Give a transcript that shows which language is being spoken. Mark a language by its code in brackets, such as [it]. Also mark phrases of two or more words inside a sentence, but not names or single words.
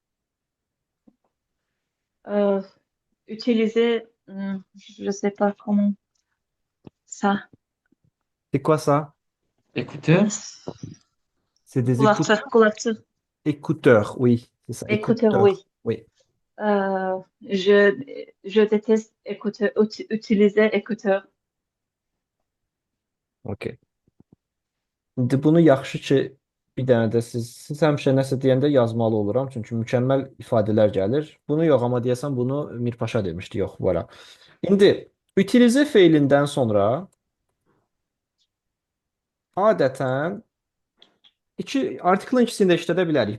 [fr] Euh, utiliser, je sais pas comment ça. C'est quoi ça? Écouteur? C'est des [az] Kulakçı. [fr] écouteurs, oui, c'est ça, Écouteur, écouteurs. oui. Oui, Je déteste utiliser écouteur. OK. [az] İndi bunu yaxşı ki, bir dənə də siz həmişə nəsə deyəndə yazmalı oluram, çünki mükəmməl ifadələr gəlir. Bunu yox, amma deyəsən bunu Mirpaşa demişdi, yox, voilà. İndi utilize feilindən sonra adətən artiklın ikisini də işlədə bilərik.